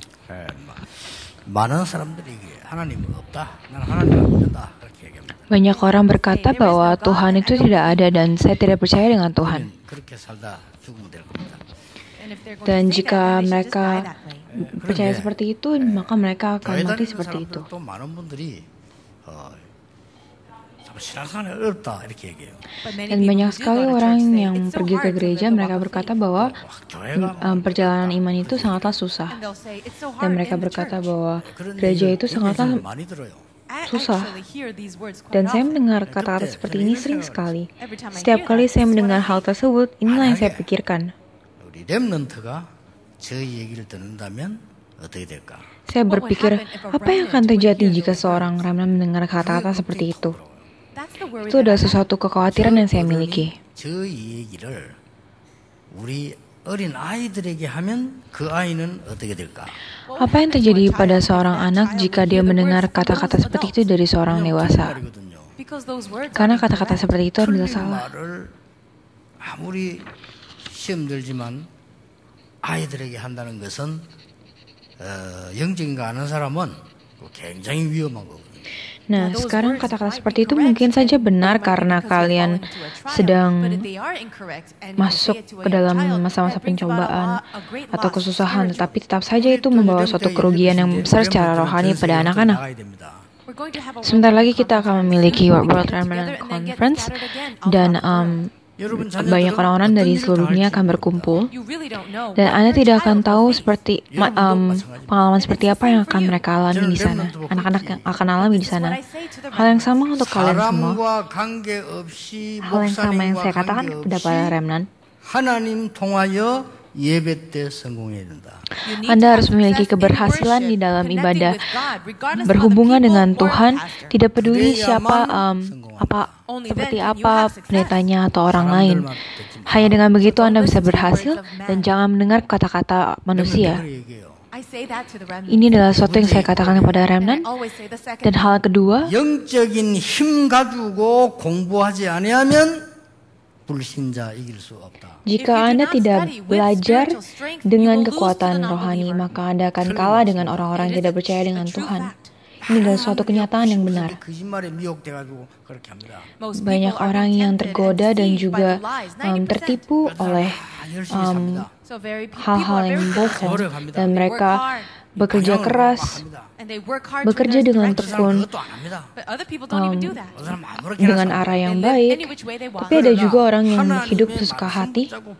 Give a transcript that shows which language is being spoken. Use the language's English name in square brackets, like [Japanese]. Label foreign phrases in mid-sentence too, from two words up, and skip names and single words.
[Korean] 많은 사람들이 하나님은 없다. 나는 하나님 안 믿는다. 그렇게 얘기합니다. [Indonesian] Banyak orang berkata bahwa Tuhan itu tidak ada dan saya tidak percaya dengan Tuhan. [Korean] 그렇게 살다 죽으면 될 겁니다. [Indonesian] Dan jika mereka percaya seperti itu, maka mereka akan mati seperti itu. [Korean] 또 많은 분들이 신앙생활이 어렵다 이렇게 얘기해요. [Indonesian] Dan banyak sekali orang yang pergi ke gereja, mereka berkata bahwa perjalanan iman itu sangatlah susah. Dan mereka berkata bahwa gereja itu sangatlah susah. Dan saya mendengar kata-kata seperti ini sering sekali. Setiap kali saya mendengar hal tersebut, inilah yang saya pikirkan. [Korean] 우리 렘넌트가 저 얘기를 듣는다면 어떻게 될까? [Indonesian] Saya berpikir, apa yang akan terjadi jika seorang remnant mendengar kata-kata seperti itu? Itu adalah sesuatu kekhawatiran yang saya miliki. [Korean] 저 얘기를 우리 어린 아이들에게 하면 그 아이는 어떻게 될까? [Indonesian] Apa yang terjadi pada seorang anak jika dia mendengar kata-kata seperti itu dari seorang dewasa? Karena kata-kata seperti itu adalah salah. [Korean] 아무리 시험 들지만 아이들에게 한다는 것은 영적인 거 아는 사람은 굉장히 위험한 거거든요. [Indonesian] Nah, sekarang kata-kata seperti itu mungkin saja benar karena kalian sedang masuk ke dalam masa-masa pencobaan atau kesusahan, tetapi tetap saja itu membawa suatu kerugian yang besar secara rohani pada anak-anak. Sebentar lagi kita akan memiliki World Remnant Conference dan banyak orang-orang dari seluruh dunia akan berkumpul dan Anda tidak akan tahu seperti pengalaman seperti apa yang akan mereka alami di sana, anak-anak yang akan alami di sana. Hal yang sama untuk kalian semua. Hal yang sama yang saya katakan kepada para remnant. [Korean] 하나님 통하여 예배 때 성공해야 된다. [Indonesian] Anda harus memiliki keberhasilan di dalam ibadah, berhubungan dengan Tuhan, tidak peduli siapa, seperti apa pendetanya atau orang lain. Hanya dengan begitu Anda bisa berhasil dan jangan mendengar kata-kata manusia. Ini adalah sesuatu yang saya katakan kepada remnant. Dan hal kedua, [Korean] 영적인 힘 가지고 공부하지 아니하면 불신자 이길 수 없다. [Indonesian] jika Anda tidak belajar dengan kekuatan rohani, maka Anda akan kalah dengan orang-orang yang tidak percaya dengan Tuhan. Ini adalah suatu kenyataan yang benar. Banyak orang yang tergoda dan juga tertipu oleh hal-hal yang bohong, dan mereka bekerja keras, bekerja dengan tekun, dengan arah yang baik, tapi ada juga orang yang hidup sesuka hati.